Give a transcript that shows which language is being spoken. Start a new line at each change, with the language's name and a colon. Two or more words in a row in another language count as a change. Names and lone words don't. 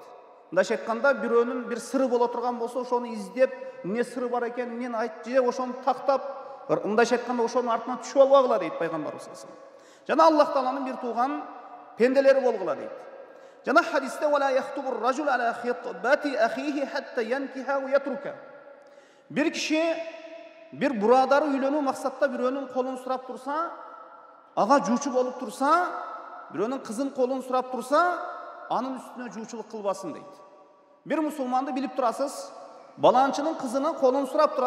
Kyrgyz: Мындайча айтканда бирөөнүн бир сыры боло турган болсо, ошону издеп, эмне сыры бар экен, эмнени айтты, ошону тактап, мындайча айтканда ошонун артынан түшүп албагыла дейт пайгамбарыбыз
Arabic: صلى الله عليه وسلم.
Kyrgyz: Жана Аллах тааланын бир тууган пенделери болгула дейт. Жана хадисте
Arabic: ولا يخطب الرجل على خطبة أخيه حتى ينكح ويترك.
Kyrgyz: Бир киши бир бурадары үйлөнүү максатта бирөөнүн колун сурап турса, ага жуучу болуп турса, бирөөнүн кызын колун сурап турса, анын үстүнө жуучулук кылбасын дейт. Бир мусулманды билип турасыз, баланчынын кызынын колун сурап турат.